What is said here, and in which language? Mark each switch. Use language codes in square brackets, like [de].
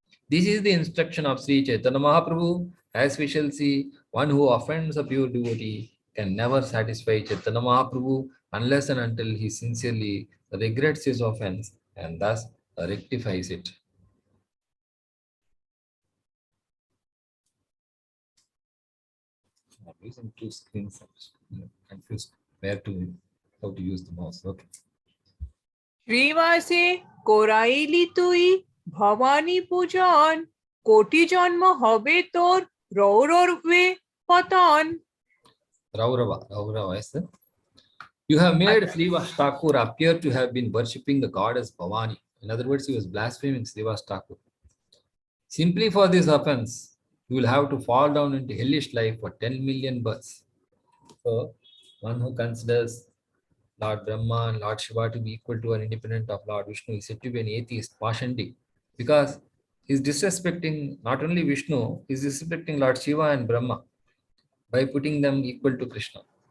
[en] This is the instruction of Sri Chaitanya Mahaprabhu. As we shall see, one who offends a pure devotee can never satisfy Chaitanya Mahaprabhu unless and until he sincerely regrets his offense and thus rectifies it. I'm using two screens. I'm confused where to how to use the mouse. Okay. [bn] শ্রীবাসে করাইলি তুই ভবানী পূজন কোটি জন্ম হবে তোর রৌরবে পতন [en] Raurava, yes, sir. You have made Srivas Thakur appear to have been worshipping the goddess Bhavani. In other words, he was blaspheming Srivas Thakur. Simply for this offense, you will have to fall down into hellish life for 10 million births. So, one who considers Lord Brahma and Lord Shiva to be equal to or independent of Lord Vishnu is said to be an atheist, Pashandi, because he's disrespecting not only Vishnu, he's disrespecting Lord Shiva and Brahma by putting them equal to Krishna.